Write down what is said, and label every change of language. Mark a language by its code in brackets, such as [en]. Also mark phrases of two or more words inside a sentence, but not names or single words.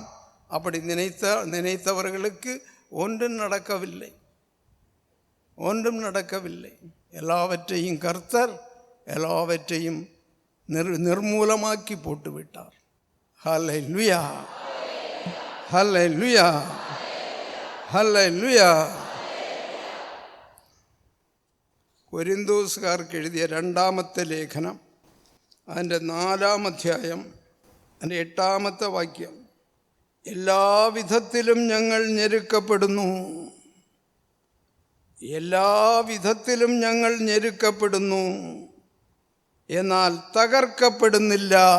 [ta] அப்படி நினைத்தவர்களுக்கு ஒன்றும் நடக்கவில்லை. எல்லாவற்றையும் கர்த்தர் எல்லாவற்றையும் நிர்மூலமாக்கி போட்டுவிட்டார். ஹல்லேலூயா, ஹல்லேலூயா, ஹல்லேலூயா. [ml] കൊരിന്തോസുകാർക്ക് എഴുതിയ രണ്ടാമത്തെ ലേഖനം അതിൻ്റെ 4-ാം അധ്യായം അതിൻ്റെ 8-ാമത്തെ വാക്യം. എല്ലാ വിധത്തിലും ഞങ്ങൾ ഞെരുക്കപ്പെടുന്നു, എല്ലാ വിധത്തിലും ഞങ്ങൾ ഞെരുക്കപ്പെടുന്നു, എന്നാൽ തകർക്കപ്പെടുന്നില്ല.